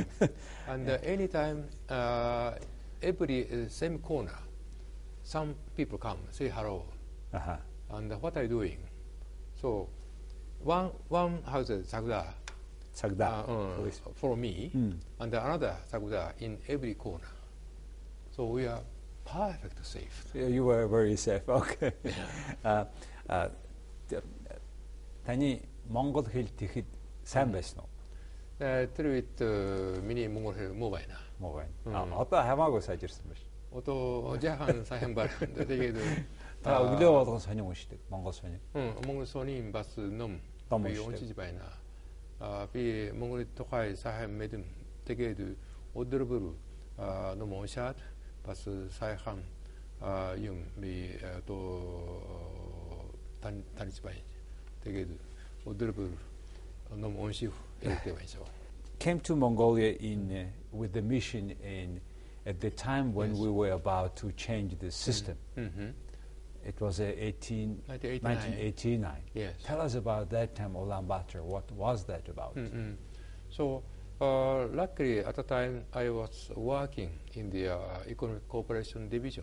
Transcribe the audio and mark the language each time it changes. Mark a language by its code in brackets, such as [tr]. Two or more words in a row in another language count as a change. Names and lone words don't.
[en] And anytime, every same corner, some people come, say hello. Uh-huh. And what are you doing? So one has a sagda for me, and another sagda in every corner. So we are perfect safe. You were very safe. Okay. [mn] Таны Монгол хэл тэгэхэд сайн байсан уу? Тэр үед миний монгол хэл муу байна. Муу байна. Одоо хамаагүй сайжирсан байна. Одоо жаахан сайн байна. Тэгээд та өглөө болгон сонин уншдаг. Монгол сонин. Монгол сонин бас ном уншиж байна. Би монгол тухай сайн мэдэн. Тэгээд өдөр ном уншаад бас сайхан юм би то таньж байна. Тэгээд өдөр ном унших хэрэгтэй байна. [en] Came to Mongolia in with the mission at the time when we were about to change the system. It was 1989. Yes. Tell us about that time, Ulaanbaatar. What was that about? So, luckily at the time I was working in the Economic Cooperation Division.